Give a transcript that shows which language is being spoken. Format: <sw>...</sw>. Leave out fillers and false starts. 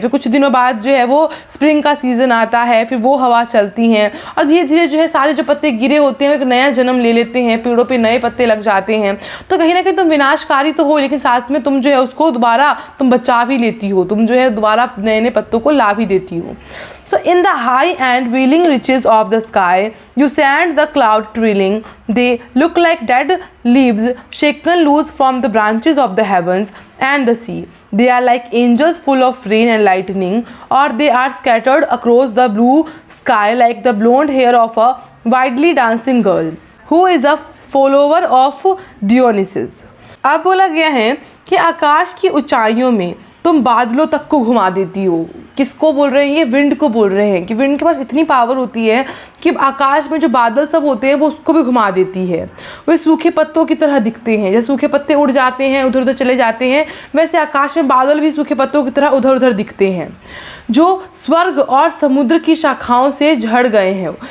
<hi>फिर कुछ दिनों बाद जो है वो स्प्रिंग का सीज़न आता है, फिर वो हवा चलती हैं और धीरे धीरे जो है सारे जो पत्ते गिरे होते हैं वो एक नया जन्म ले लेते हैं, पेड़ों पर नए पत्ते लग जाते हैं। तो कहीं ना कहीं तुम विनाशकारी तो हो, लेकिन साथ में तुम जो है उसको दोबारा तुम बचा भी लेती हो, तुम जो है दोबारा नए नए पत्तों को ला भी देती हो।</hi> <en>So in the high and wheeling reaches of the sky, you send the cloud trailing. They look like dead leaves shaken loose from the branches of the heavens and the sea. They are like angels full of rain and lightning, or they are scattered across the blue sky like the blonde hair of a wildly dancing girl who is a follower of Dionysus.</en> <hi>अब बोला गया है कि आकाश की ऊंचाइयों में तुम बादलों तक को घुमा देती हो। किसको बोल रहे हैं? ये विंड को बोल रहे हैं कि विंड के पास इतनी पावर होती है कि आकाश में जो बादल सब होते हैं वो उसको भी घुमा देती है। वे सूखे पत्तों की तरह दिखते हैं, जैसे सूखे पत्ते उड़ जाते हैं उधर उधर चले जाते हैं, वैसे आकाश में बादल भी सूखे पत्तों की तरह उधर उधर दिखते हैं जो स्वर्ग और समुद्र की शाखाओं से झड़ गए हैं।</hi>